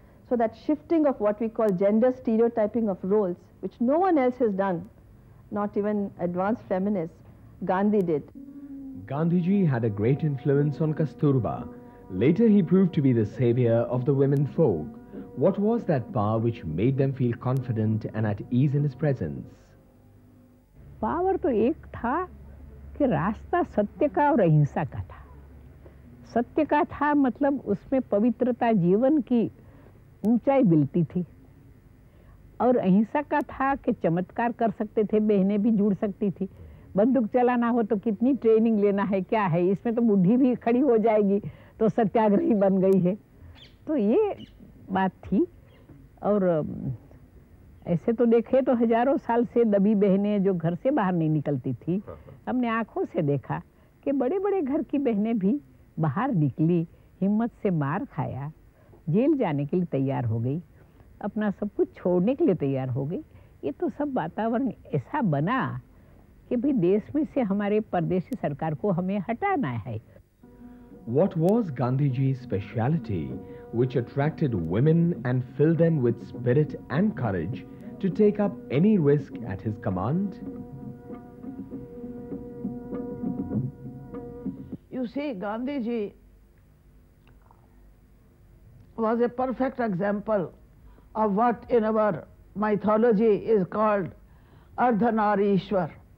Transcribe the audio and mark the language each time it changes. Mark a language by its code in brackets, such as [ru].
[en] So that shifting of what we call gender stereotyping of roles, which no one else has done, not even advanced feminists, Gandhi did. Gandhiji had a great influence on Kasturba. Later he proved to be the savior of the women folk. What was that power which made them feel confident and at ease in his presence? [hi] Power तो एक था कि रास्ता सत्य का और अहिंसा का था। सत्य का था मतलब उसमें पवित्रता, जीवन की ऊंचाई मिलती थी, और अहिंसा का था कि चमत्कार कर सकते थे, बहनें भी जुड़ सकती थी। बंदूक चलाना हो तो कितनी ट्रेनिंग लेना है, क्या है, इसमें तो बुढ़ी भी खड़ी हो जाएगी तो सत्याग्रही बन गई है। तो ये बात थी। और ऐसे तो देखे तो हजारों साल से दबी बहनें जो घर से बाहर नहीं निकलती थी, हमने आंखों से देखा कि बड़े बड़े घर की बहनें भी बाहर निकली। हिम्मत से मार खाया, जेल जाने के लिए तैयार हो गई, अपना सब कुछ छोड़ने के लिए तैयार हो गई। ये तो सब वातावरण ऐसा बना कि भाई देश में से हमारे परदेशी सरकार को हमें हटाना है। [en] What was Gandhiji's speciality which attracted women and filled them with spirit and courage to take up any risk at his command? You see, Gandhiji was a perfect example of what in our mythology is called Ardhanarishwar.